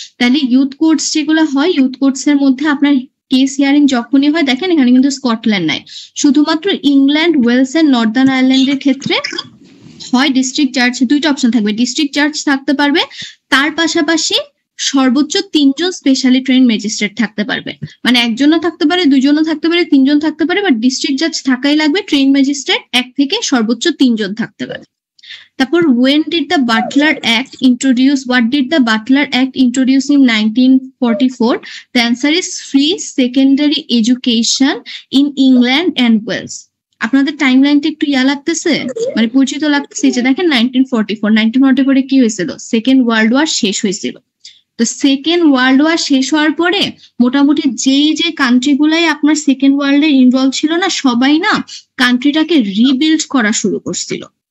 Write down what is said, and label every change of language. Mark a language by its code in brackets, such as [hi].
[bn] তাহলে youth courts যেগুলো হয়, ইউথ কোর্টস এর মধ্যে আপনার কেস হিয়ারিং যখনই হয়, দেখেন এখানে কিন্তু স্কটল্যান্ড নাই, শুধুমাত্র ইংল্যান্ড, ওয়েলস এন্ড নর্দার্ন আয়ারল্যান্ডের ক্ষেত্রে হয় ডিস্ট্রিক্ট জাজ, দুইটা অপশন থাকবে, ডিস্ট্রিক্ট জাজ থাকতে পারবে, তার পাশাপাশি সর্বোচ্চ 3 জন স্পেশালি ট্রেন্ড ম্যাজিস্ট্রেট থাকতে পারবে। মানে একজনও থাকতে পারে, 2 জনও থাকতে পারে, 3 জন থাকতে পারে, বাট ডিস্ট্রিক্ট জাজ থাকাই লাগবে। ট্রেন্ড ম্যাজিস্ট্রেট 1 থেকে সর্বোচ্চ 3 জন থাকতে পারে। তারপর [en] when did the Butler Act introduce? What did the Butler Act introduce in 1944? The answer is free secondary education in England and Wales. [bn] আপনাদের টাইমলাইনটা একটু লাগতেছে, মানে পরিচিত লাগতেছে। যে দেখেন 1944 কি হয়েছিল, সেকেন্ড ওয়ার্ল্ড ওয়ার শেষ হয়েছিল। তো সেকেন্ড ওয়ার্ল্ড ওয়ার শেষ হওয়ার পরে মোটামুটি যে কান্ট্রি গুলাই আপনার সেকেন্ড ওয়ার্ল্ডে ইনভলভ ছিল না, সবাই না কান্ট্রিটাকে রিবিল্ড করা শুরু করছিল।